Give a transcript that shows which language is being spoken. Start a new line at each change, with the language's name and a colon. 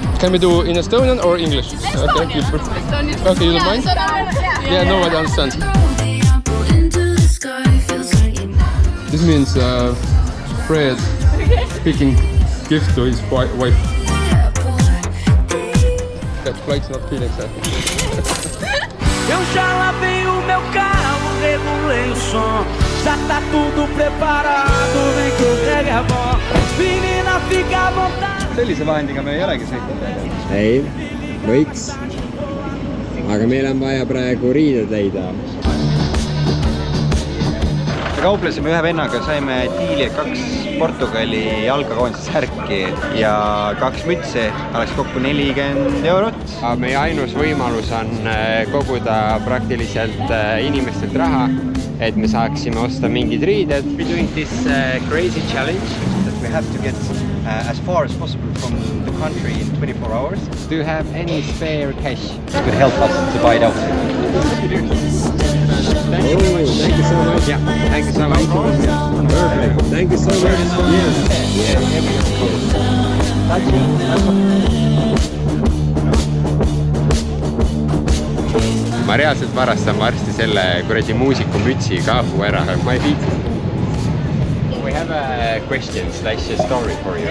English: Can we do in Estonian or English? Okay, beautiful. Okay, you don't mind? Yeah, nobody understands. This means Fred picking gift to his wife. That flight's not Phoenix, I think.
Portuguese: Eu já lavei o meu carro, regulei o som. Já tá tudo preparado, vem que o Greg é bom. Menina, fica à vontade.
Estonian: Sellise vahendiga me ei olegi sõitnud. Ei, võiks. Aga meil on vaja praegu riided leida. Kauplesime ühe vennaga, saime diili 2 Portugali jalkakoondise särki ja 2 mütse, oleks kokku 40 eurot. Meie ainus võimalus on koguda praktiliselt inimestelt raha, et me saaksime osta mingid riided.
English: We're doing this crazy challenge that we have to get as far as possible from the country in 24 hours. Do you have any spare cash? It could help us to buy it out. Thank you so much. Yeah, thank you so much. Perfect. Thank you so much.
Estonian: Ma reaalselt varastan varsti selle kuradi muusiku mütsi kaabu ära, aga ma ei viitsi.
English: We have a question slash a story for you.